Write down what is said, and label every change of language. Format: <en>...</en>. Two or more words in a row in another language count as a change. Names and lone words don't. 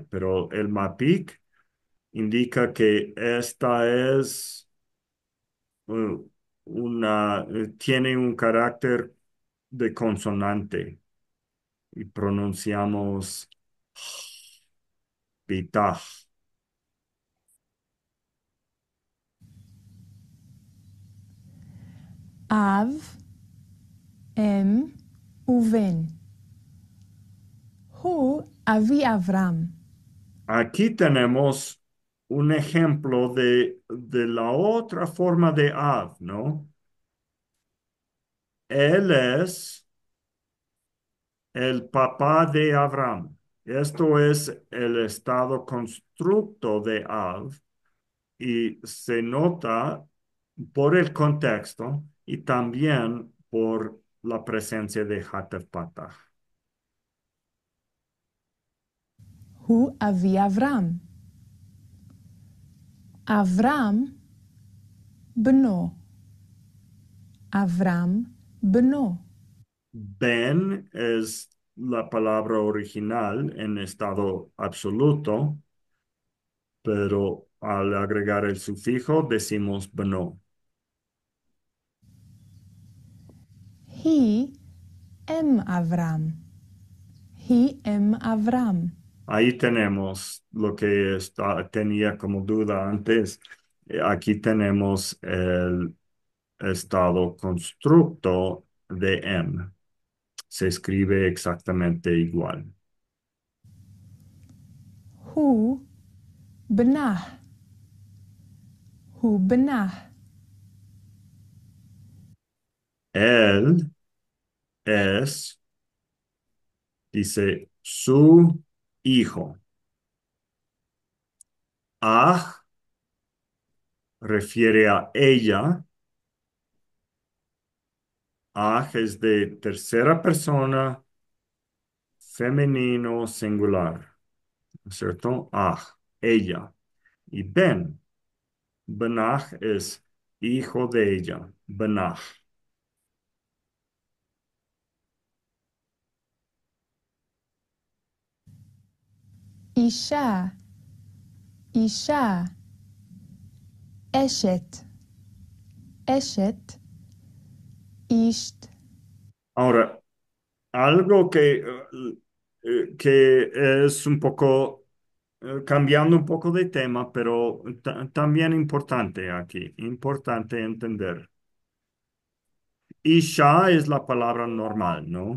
<es>Pero el MAPIC indica que esta es eh, tiene un carácter de consonante y pronunciamos pitah.</es> <he>אב, אם ובן. הוא אבי אברהם.</he> <es>Aquí tenemos un ejemplo de la otra forma de Av, ¿no? Él es el papá de Abraham. Esto es el estado constructo de Av y se nota por el contexto y también por la presencia de Hatef Patah.</es> <he>הוא אבי אברהם. אברהם בנו. אברהם בנו.</he> <es>Ben es la palabra original en estado absoluto, pero al agregar el sufijo decimos beno.</es> <he>היא אם אברהם. היא אם אברהם.</he> <es>Ahí tenemos lo que tenía como duda antes. Aquí tenemos el estado constructo de M. Se escribe exactamente igual.</es> <he>הוא בנה. הוא בנה.</he> <es>Él es, dice, su hijo. Ah refiere a ella. Ah es de tercera persona, femenino, singular. ¿No es cierto? Ah, ella. Y Benaj es hijo de ella. Benaj.</es> <he>אישה, אישה, אשת, אשת, אישת,</he> <es>Ahora, algo que es un poco, cambiando un poco de tema, pero también importante aquí, importante entender. Isha es la palabra normal, ¿no?</es>